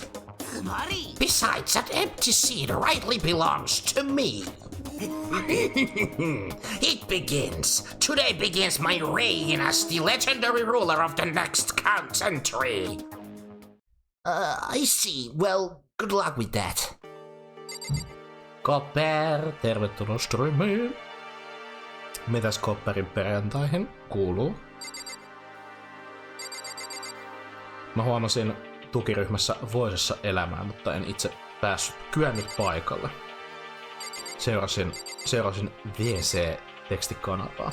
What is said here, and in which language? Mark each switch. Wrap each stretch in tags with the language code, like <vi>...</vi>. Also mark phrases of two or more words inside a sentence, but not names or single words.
<en>Besides, that empty seat rightly belongs to me. It begins. Today begins my reign as the legendary ruler of the next century. I see. Well, good luck with that.</en> <fi>Copper, tervetuloa Striimiin. Mitäs Copperin perjantaihin kuuluu? Mä huomasin tukiryhmässä Voisessa elämää, mutta en itse kyennyt paikalle. Seurasin VC-tekstikanavaa.</fi>